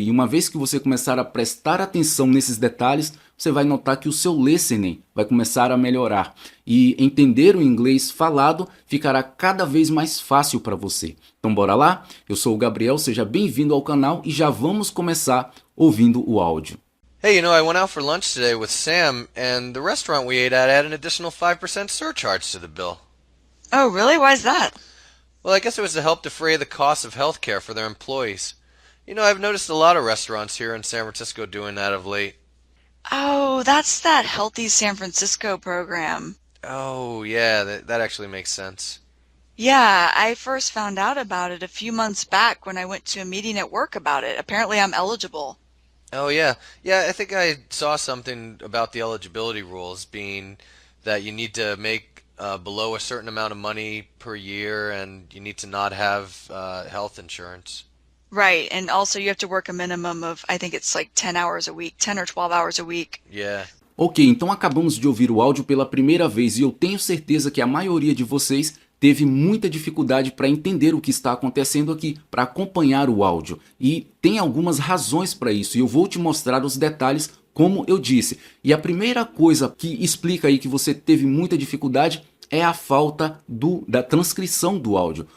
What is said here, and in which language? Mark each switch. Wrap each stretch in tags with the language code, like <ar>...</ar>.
<pt>E uma vez que você começar a prestar atenção nesses detalhes, você vai notar que o seu listening vai começar a melhorar. E entender o inglês falado ficará cada vez mais fácil para você. Então bora lá? Eu sou o Gabriel, seja bem-vindo ao canal e já vamos começar ouvindo o áudio.</pt> <en>Hey, I went out for lunch today with Sam, and the restaurant we ate at had an additional 5% surcharge to the bill. Oh, really? Why's that? Well, I guess it was to help defray the cost of health care for their employees. I've noticed a lot of restaurants here in San Francisco doing that of late. Oh, that's that Healthy San Francisco program. Oh, yeah, that actually makes sense. Yeah, I first found out about it a few months back when I went to a meeting at work about it. Apparently, I'm eligible. Oh, yeah. Yeah, I think I saw something about the eligibility rules being that you need to make below a certain amount of money per year and you need to not have health insurance. Right, and also you have to work a minimum of, I think it's like 10 hours a week, 10 or 12 hours a week. Yeah.</en> <pt>Ok, então acabamos de ouvir o áudio pela primeira vez e eu tenho certeza que a maioria de vocês teve muita dificuldade para entender o que está acontecendo aqui, para acompanhar o áudio. E tem algumas razões para isso e eu vou te mostrar os detalhes como eu disse. E a primeira coisa que explica aí que você teve muita dificuldade é a falta da transcrição do áudio.</pt>